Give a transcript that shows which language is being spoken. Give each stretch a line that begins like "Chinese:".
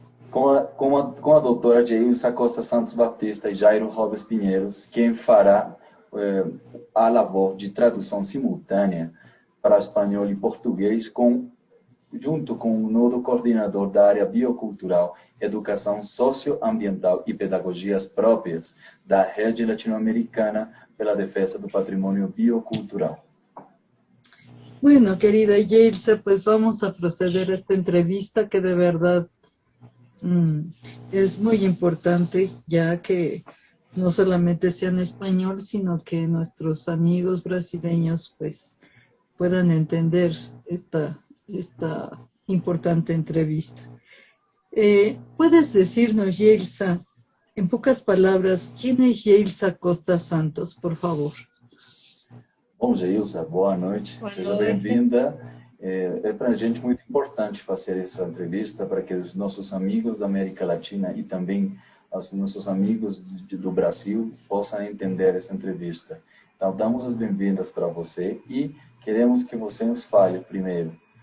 Portuguese: com a doutora Geilsa Costa Santos Baptista e Jairo Robles Pinheiros, quem fará a labor de tradução simultânea para espanhol e português, junto com o nodo coordenador da área biocultural, educação socioambiental e pedagogias próprias da Rede Latinoamericana pela Defensa do Patrimônio Biocultural.
Spanish: Bueno, querida Yeilsa, pues vamos a proceder a esta entrevista que de verdad es muy importante, ya que no solamente sea en español, sino que nuestros amigos brasileños pues puedan entender esta importante entrevista. ¿Puedes decirnos, Yeilsa, en pocas palabras, quién es Yeilsa Costa Santos, por favor?
Portuguese: Bom, Geilsa, boa noite. Seja bem-vinda. É para a gente muito importante fazer essa entrevista para que os nossos amigos da América Latina e também os nossos amigos do Brasil possam entender essa entrevista. Então, damos as bem-vindas para você e queremos que você nos fale primeiro.